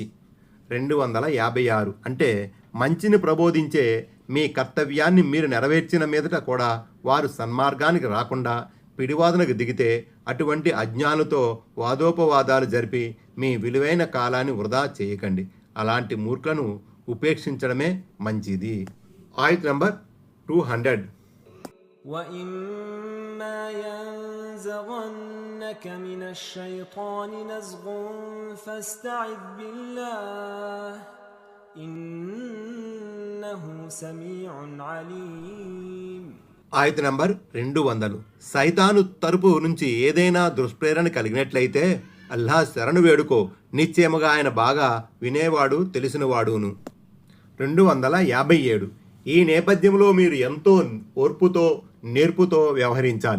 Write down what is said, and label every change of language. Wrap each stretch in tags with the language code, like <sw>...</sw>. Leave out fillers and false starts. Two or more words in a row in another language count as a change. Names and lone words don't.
<te>256 అంటే మంచిని ప్రబోధించే మీ కర్తవ్యాన్ని మీరు నెరవేర్చిన మీదట కూడా వారు సన్మార్గానికి రాకుండా పిడివాదనకు దిగితే అటువంటి అజ్ఞానులతో వాదోపవాదాలు జరిపి మీ విలువైన కాలాన్ని వృధా చేయకండి. అలాంటి మూర్ఖులను ఉపేక్షించడమే మంచిది. ఆయత్ నంబర్ 200.</te> <ar>وَإِمَّا يَنزَغَنَّكَ مِنَ الشَّيْطَانِ نَزْغٌ فَاسْتَعِذْ بِاللَّهِ. إِنَّهُ سَمِيعٌ عَلِيمٌ.</ar> <te>ఆయత నంబర్ 200. సైతాను తరపు నుంచి ఏదైనా దుష్ప్రేరణ కలిగినట్లయితే అల్లాహ్ శరణు వేడుకో, నిశ్చయముగా ఆయన బాగా వినేవాడు తెలిసినవాడును. 257. ఈ నేపథ్యంలో మీరు ఎంతో ఓర్పుతో నేర్పుతో వ్యవహరించాలి.</te>